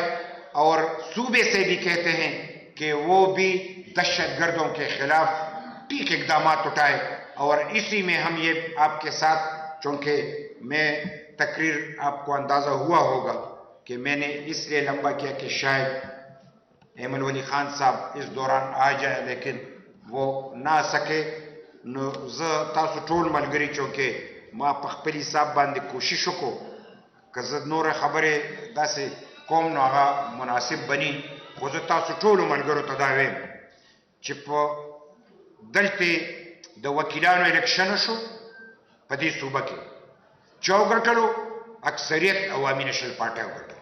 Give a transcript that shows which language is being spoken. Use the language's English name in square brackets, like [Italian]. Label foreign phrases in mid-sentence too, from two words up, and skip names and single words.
[Urdu] اور صوبے سے بھی کہتے ہیں کہ وہ بھی دہشت گردوں کے خلاف ٹھیک اقدامات اٹھائے. اور اسی میں ہم یہ آپ کے ساتھ, چونکہ میں تقریر آپ کو اندازہ ہوا ہوگا کہ میں نے اس لیے لمبا کیا کہ شاید ایمن ولی خان صاحب اس دوران آ جائے, لیکن وہ نہ آ سکے. [Pashto] نو زه تاسو ټول ملګري چونکې ما په خپلې حساب باندې کوشش وکړو که زه نوره خبرې داسې کوم نو هغه مناسب بني, خو زه تاسو ټولو ملګرو ته دا وایم چې په دلته د وکیلانو الیکشن شو په دې صوبه کې چا وګټلو, اکثریت عوامي نیشنل پارټۍ وګټله.